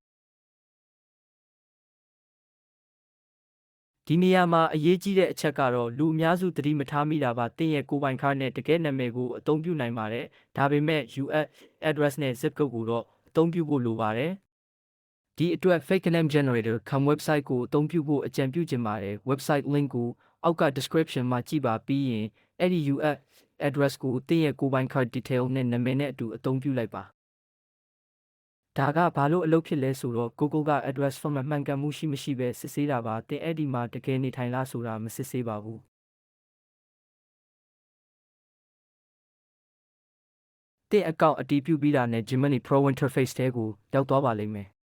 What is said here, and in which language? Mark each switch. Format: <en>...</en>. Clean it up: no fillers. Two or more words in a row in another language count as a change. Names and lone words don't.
<my>ဒီနေရာမှာအရေးကြီးတဲ့အချက်ကတော့လူအများစုသတိမထားမိတာပါသင်ရဲ့ကိုယ်ပိုင် card နဲ့တကယ်နာမည်ကိုအသုံးပြုနိုင်ပါတယ်ဒါပေမဲ့ US address နဲ့</my> <en>zip code</en> <my>ကိုတော့အသုံးပြုဖို့လိုပါတယ်ဒီအတွက်</my> <en>fake name generator come website</en> <my>ကိုအသုံးပြုဖို့အကြံပြုချင် ပါတယ်</my> <en>website link</en> <my>ကိုအောက်က description မှာကြည့်ပါပြီးရင်အဲ့ဒီ US address ကိုသင်ရဲ့ကိုယ်ပိုင်</my> <en>card detail</en> <my>နဲ့နာမည်နဲ့အတူအသုံးပြုလိုက်ပါဒါကဘာလို့အလုပ်ဖြစ်လဲဆိုတော့ Google က</my> <en>address form</en> <my>မှန်ကန်မှုရှိမရှိပဲစစ်ဆေးတာပါသင်အဲ့ဒီမှာတကယ်နေထိုင်လားဆိုတာမစစ်ဆေးပါဘူးသင်အကောင့်အတည်ပြုပြီးတာနဲ့ Gemini Pro interface ထဲကိုရောက်သွားပါလိမ့်မယ်</my>